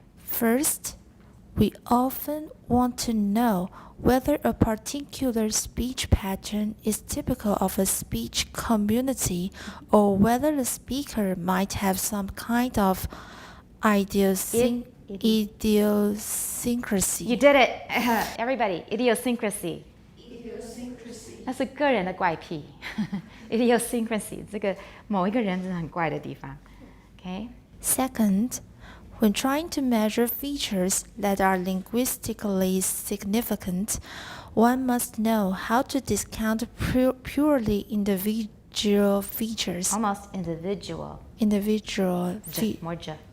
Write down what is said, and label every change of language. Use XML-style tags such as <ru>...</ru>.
<en>First, we often want to know whether a particular speech pattern is typical of a speech community or whether the speaker might have some kind of idiosyncrasy. You did it. Everybody, idiosyncrasy.</en> <zh>那是个人的怪癖 idiosyncrasy 这个某一个人真的很怪的地方 Okay.</zh> <en>Second, When trying to measure features that are linguistically significant, one must know how to discount purely individual features. Almost individual. Individual More j.</en>